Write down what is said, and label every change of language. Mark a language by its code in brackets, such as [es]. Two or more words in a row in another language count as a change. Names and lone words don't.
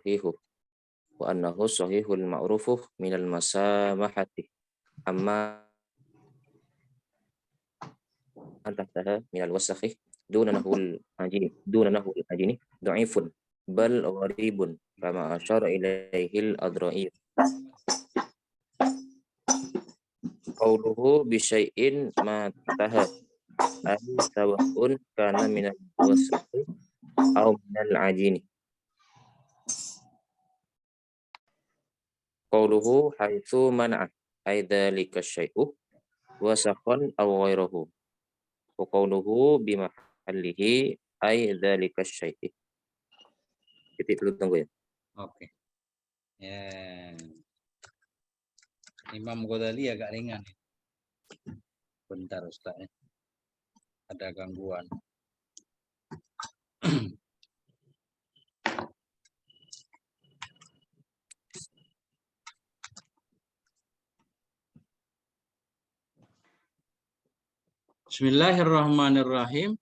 [ar] صحيح المعروف من المسامحة أما تحتها من الوسخ دون نحو العجين ضعيف بل غريب كما أشار إليه الأذرعي. قوله بشيء ما تحت أي سواء كان من الوسخ أو من العجين. قوله حيث منع أي ذلك الشيء وسخا أو غيره. وقوله بمحله أي ذلك الشيء. [id] Titik dulu, tunggu ya. Oke. Ya. Imam Ghazali agak ringan. Bentar Ustaz, ya. Ada gangguan. [ar] بسم الله الرحمن الرحيم.